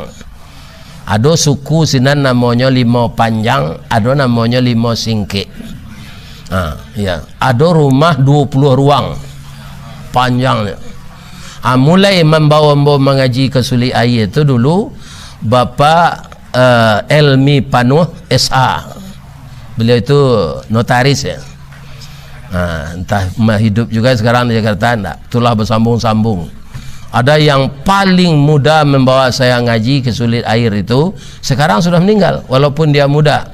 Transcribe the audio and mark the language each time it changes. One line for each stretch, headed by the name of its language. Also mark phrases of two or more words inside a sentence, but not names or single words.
Indonesian: Ada suku sinan namanya Limo Panjang, ada namanya Limo Singke. Ya. Ada rumah 20 ruang panjangnya. Mulai membawa mengaji ke Suli Aye itu dulu Bapak Elmi Panuh SA. Beliau itu notaris ya. Entah hidup juga sekarang di Jakarta enggak, itulah bersambung-sambung. Ada yang paling muda membawa saya ngaji ke Sulit Air itu sekarang sudah meninggal walaupun dia muda.